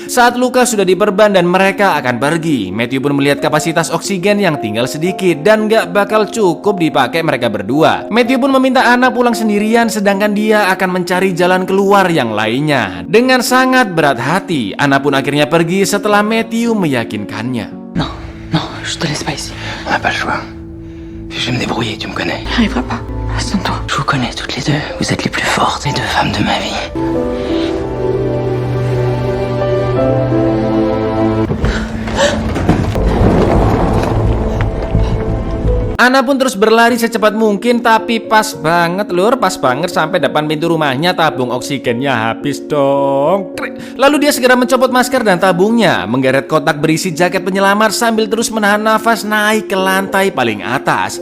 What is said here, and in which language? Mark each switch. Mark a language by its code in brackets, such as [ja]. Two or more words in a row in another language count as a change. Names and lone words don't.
[id] Saat luka sudah diperban dan mereka akan pergi, Matthew pun melihat kapasitas oksigen yang tinggal sedikit dan gak bakal cukup dipakai mereka berdua. Matthew pun meminta Anna pulang sendirian sedangkan dia akan mencari jalan keluar yang lainnya. Dengan sangat berat hati, Anna pun akhirnya pergi setelah Matthew meyakinkannya. [fr] Non, non, je te laisse pas ici. On n'a pas le choix. Je vais me débrouiller, tu me connais. J'y arriverai pas. Reste en toi. Je vous connais toutes les deux. Vous êtes les plus fortes, les deux femmes de ma vie. [id] Anna pun terus berlari secepat mungkin, tapi pas banget lur, pas banget sampai depan pintu rumahnya tabung oksigennya habis dong. Lalu dia segera mencopot masker dan tabungnya, menggeret kotak berisi jaket penyelamat sambil terus menahan nafas naik ke lantai paling atas.